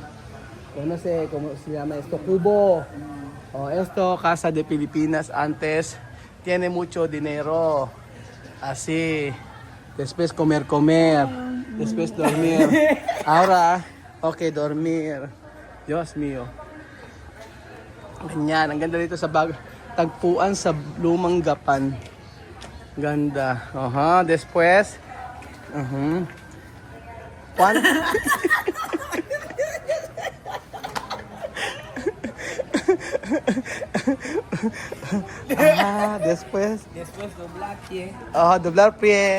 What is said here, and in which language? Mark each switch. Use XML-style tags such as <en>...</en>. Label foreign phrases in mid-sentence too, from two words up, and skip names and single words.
<es>Yo no sé cómo se llama esto. Cubo. Oh, esto Casa de Pilipinas antes. Tiene mucho dinero. Así. Después comer. Después dormir. Ahora, okay, dormir.</es> <tl>Diyos mío. Ganyan. Ang ganda dito sa tagpuan sa Lumang Gapan. Ganda.</tl> <es>Aha, después. Juan. Después. Después doblar pie, Doblar pie.</es>